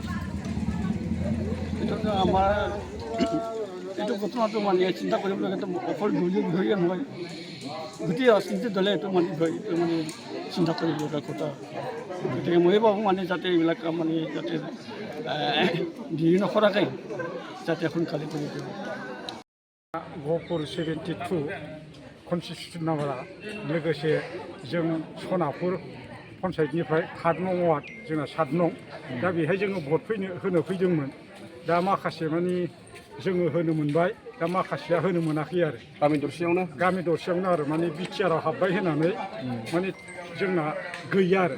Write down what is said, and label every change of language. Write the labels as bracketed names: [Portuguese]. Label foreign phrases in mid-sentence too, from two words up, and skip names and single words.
[Assamese] এইটো আমাৰ এইটো ঘটনাটো মানে চিন্তা কৰিবলগীয়া অকল দলীয় বিষয়ে নহয়, গোটেই ৰাজনীতিৰ দলে এইটো মানে চিন্তা কৰিবলগীয়া কথা। গতিকে মই ভাবোঁ মানে যাতে এইবিলাক মানে যাতে দেৰি নকৰাকৈ যাতে সোনকালে কৰি দিব। [Bodo] गहपुर 72 [English] constitution number [Bodo] लोगोसे जों सनापुर पन्सायतनिफ्राय 7 नं वार्ड जोंना 7 नं, दा बेहाय जोङो भट होनो फैदोंमोन। दा माखासे मानि जोङो होनो मोनबाय, दा माखासेया होनो मोनाखै आरो गामि दरसेयावनो आरो माने बिटिआरआव हाबबाय होनानै माने जोंना गैया आरो।